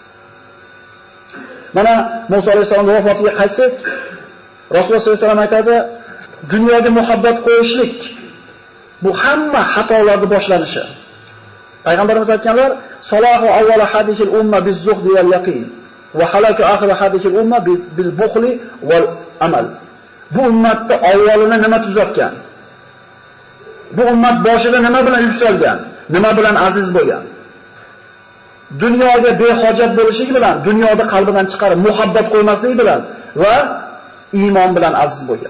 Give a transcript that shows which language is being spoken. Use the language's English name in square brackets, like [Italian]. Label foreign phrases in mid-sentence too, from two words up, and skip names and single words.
[Uzbek] Mana Musa alayhisalom vafotiga qaytsak, Rasululloh [Arabic] صلى الله عليه وسلم [Uzbek] aytadi, dunyoga muhabbat qo'yishlik bu hamma xatolarning boshlanishi. Payg'ambarimiz aytganlar, [Arabic] "صلاح أول هذه الأمة بالزهد واليقين وهلاك آخر هذه الأمة بالبخل والأمل." [Uzbek] Bu ummatni avvalini nima tuzatgan? Bu ummat boshida nima bilan yuksalgan? Nima bilan aziz bo'lgan? Dunyoga behojat bo'lishligi bilan, dunyoda qalbidan chiqarib muhabbat qo'ymasligi bilan va iymon bilan aziz bo'lgan.